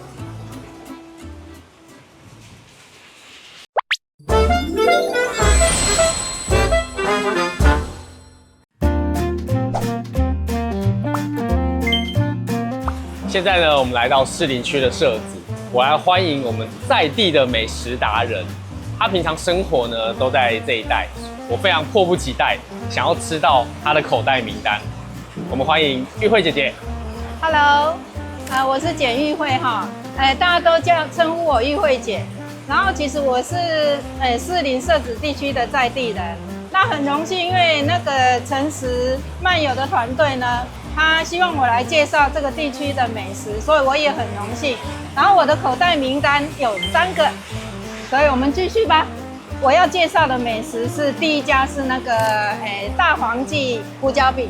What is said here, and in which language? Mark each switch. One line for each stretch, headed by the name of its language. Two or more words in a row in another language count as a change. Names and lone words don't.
Chinese: 現在呢，我們來到士林區的社子，我來歡迎我們在地的美食達人。他平常生活呢都在這一帶，我非常迫不及待想要吃到他的口袋名單。我們歡迎玉慧姐姐。 Hello，我是簡玉慧哈，大家都稱呼我玉慧姐。然後其實我是士林社子地區的在地人，那很榮幸，因為那個誠實漫遊的團隊呢，他希望我來介紹這個地區的美食，所以我也很榮幸。然後我的口袋名單有3個。所以我們繼續吧。我要介紹的美食是第一家是那個大黃記胡椒餅。